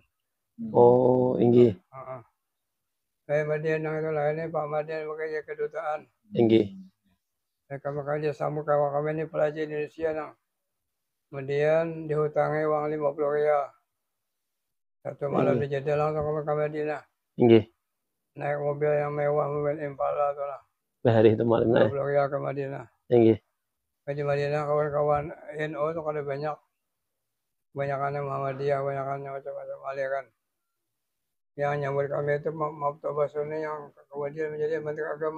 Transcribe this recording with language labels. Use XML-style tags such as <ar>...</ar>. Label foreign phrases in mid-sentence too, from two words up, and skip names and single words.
<bjn>Oh, inggih. Saya Madian yang itu lah, ini Pak Madian bekerja kedutaan. Inggih. Mereka bekerja sama kawan kami ini pelajar Indonesia nah. Kemudian dihutangi uang 50 rial. Satu malam di Jeddah langsung ke Madinah. Inggih. Naik mobil yang mewah, mobil Impala tu lah. Hari itu malam 50 rial ke Madinah. Inggih. Di Madinah kawan-kawan NU tu kada banyak. Banyakannya Muhammadiyah, banyakannya macam-macam aliran. Yang nyambut kami itu Mabtoh Basuni yang kemudian menjadi Menteri Agama.</bjn>